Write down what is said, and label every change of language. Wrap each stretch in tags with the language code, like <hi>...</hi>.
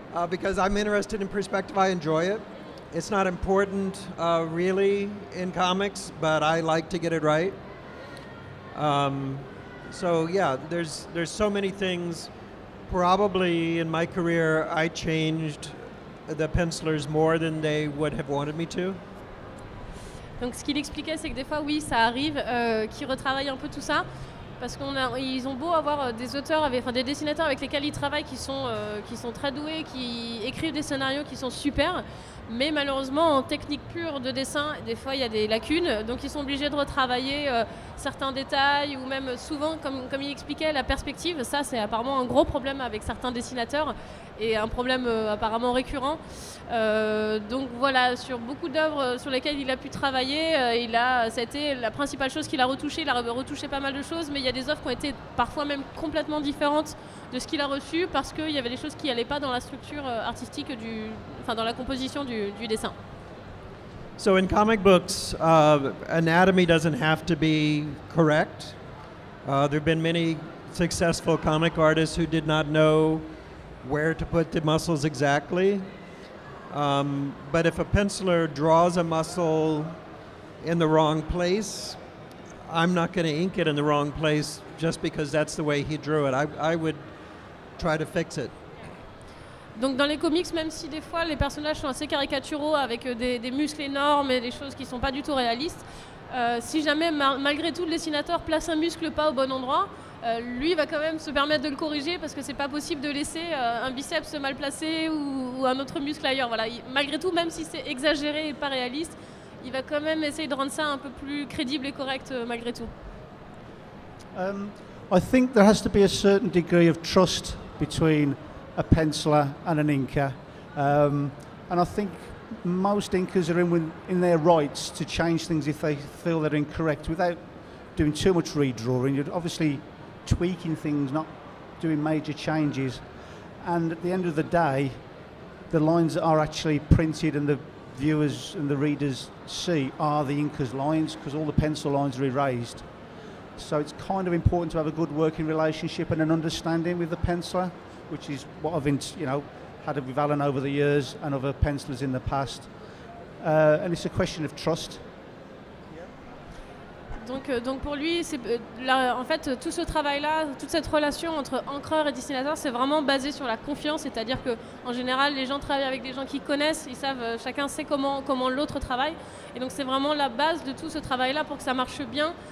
<en>Because I'm interested in perspective, I enjoy it. It's not important really in comics, but I like to get it right. So yeah, there's so many things. Probably in my career, I changed the pencilers more than they would have wanted me to.</en> <fr>Donc ce qu'il expliquait, c'est que des fois, oui, ça arrive qu'ils retravaillent un peu tout ça, parce qu'ils ont beau avoir des auteurs, des dessinateurs avec lesquels ils travaillent qui sont très doués, qui écrivent des scénarios qui sont super, mais malheureusement en technique pure de dessin, des fois il y a des lacunes, donc ils sont obligés de retravailler certains détails, ou même souvent, comme il expliquait, la perspective. Ça, c'est apparemment un gros problème avec certains dessinateurs, et un problème apparemment récurrent. Donc voilà, sur beaucoup d'œuvres sur lesquelles il a pu travailler, ça a été la principale chose qu'il a retouché. Il a retouché pas mal de choses, mais il y a des œuvres qui ont été parfois même complètement différentes de ce qu'il a reçu, parce qu'il y avait des choses qui n'allaient pas dans la structure artistique, dans la composition du dessin.</fr> <en>So in comic books, anatomy doesn't have to be correct. There have been many successful comic artists who did not know where to put the muscles exactly. But if a penciler draws a muscle in the wrong place, I'm not going to ink it in the wrong place just because that's the way he drew it. I would try to fix it.</en> <fr>Donc dans les comics, même si des fois les personnages sont assez caricaturaux avec des muscles énormes et des choses qui ne sont pas du tout réalistes, si jamais malgré tout le dessinateur place un muscle pas au bon endroit, lui va quand même se permettre de le corriger, parce que c'est pas possible de laisser un biceps mal placé ou un autre muscle ailleurs. Voilà. Malgré tout, même si c'est exagéré et pas réaliste, il va quand même essayer de rendre ça un peu plus crédible et correct malgré tout.</fr> <en>I think there has to be a certain degree of trust between a penciler and an inker. And I think most inkers are in their rights to change things if they feel they're incorrect without doing too much redrawing. You're obviously tweaking things, not doing major changes. And at the end of the day, the lines that are actually printed and the viewers and the readers see are the inker's lines, because all the pencil lines are erased. So it's kind of important to have a good working relationship and an understanding with the penciler, which is what I've had with Alan over the years and other pencilers in the past. And it's a question of trust.</en> <fr>Donc pour lui, en fait, tout ce travail-là, toute cette relation entre encreur et dessinateur, c'est vraiment basé sur la confiance, c'est-à-dire qu'en général, les gens travaillent avec des gens qui connaissent, ils savent, chacun sait comment l'autre travaille, et donc c'est vraiment la base de tout ce travail-là pour que ça marche bien.</fr>